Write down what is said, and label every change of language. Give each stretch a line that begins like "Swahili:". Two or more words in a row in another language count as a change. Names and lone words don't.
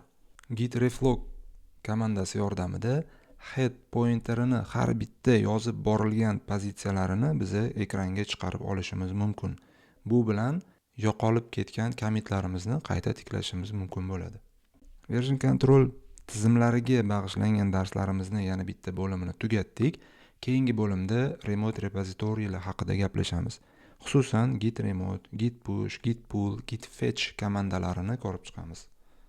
Uzbek: Git reflog komandasi yordamida head pointerini har bitta yozib borilgan pozitsiyalarini biz ekranga chiqarib olishimiz mumkin. Bu bilan yo'qolib ketgan commitlarimizni qayta tiklashimiz mumkin bo'ladi.
English: Version control
Uzbek: tizimlariga bag'ishlangan darslarimizni yana bitta bo'limini tugatdik. Keyingi bo'limda remote repozitoriylar haqida gaplashamiz. Xususan git remote, git push, git pull, git fetch komandalarini ko'rib chiqamiz.